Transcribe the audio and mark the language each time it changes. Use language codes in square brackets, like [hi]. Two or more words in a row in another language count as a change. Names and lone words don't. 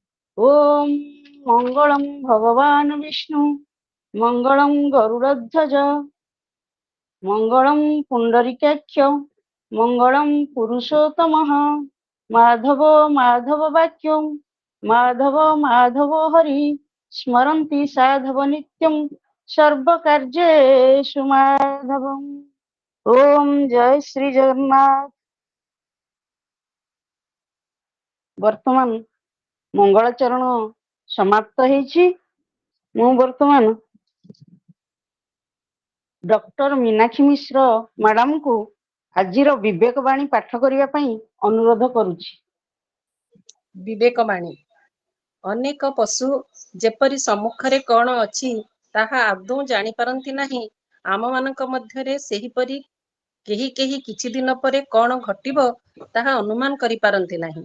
[sa] ओम मंगलम भगवान विष्णु मंगलम गरुड़ध्वज मंगलम पुंडरीकाक्ष मंगलम पुरुषोत्तमः माधव माधव वाक्यम माधव माधव हरि स्मरन्ति साधव नित्यं सर्वकार्येषु माधवम्। [or] ଓମ ଜୟ ଶ୍ରୀ ଜଗନ୍ନାଥ। ବର୍ତ୍ତମାନ ମଙ୍ଗଳାଚରଣ ସମାପ୍ତ ହେଇଛି। ମୁଁ ବର୍ତ୍ତମାନ ଡକ୍ଟର ମୀନାକ୍ଷୀ ମିଶ୍ର ମ୍ୟାଡାମଙ୍କୁ ଆଜିର ବିବେକ ବାଣୀ ପାଠ କରିବା ପାଇଁ ଅନୁରୋଧ କରୁଛି। ବିବେକ ବାଣୀ। ଅନେକ ପଶୁ ଯେପରି ସମ୍ମୁଖରେ କଣ ଅଛି ତାହା ଆଦୌ ଜାଣିପାରନ୍ତି ନାହିଁ, ଆମମାନଙ୍କ ମଧ୍ୟରେ ସେହିପରି କେହି କେହି କିଛି ଦିନ ପରେ କଣ ଘଟିବ ତାହା ଅନୁମାନ କରିପାରନ୍ତି ନାହିଁ।